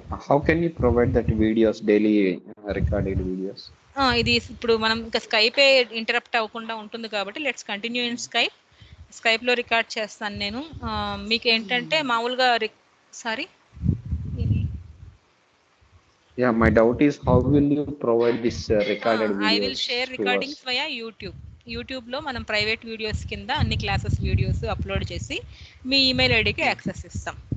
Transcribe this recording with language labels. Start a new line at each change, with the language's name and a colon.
English: How can you provide that videos, daily recorded videos?
Telugu: ఇది ఇప్పుడు మనం ఇంకా స్కైపే ఇంటరప్ట్ అవ్వకుండా ఉంటుంది కాబట్టి
English: let's continue in
Telugu: స్కైప్లో రికార్డ్ చేస్తాను నేను. మీకు ఏంటంటే మామూలుగా sorry
English: Yeah, my doubt is how will you provide this recorded videos? I will share recordings via
Telugu: యూట్యూబ్లో మనం ప్రైవేట్ వీడియోస్ కింద అన్ని క్లాసెస్ వీడియోస్ అప్లోడ్ చేసి మీ ఈమెయిల్ ఐడికి యాక్సెస్ ఇస్తాం.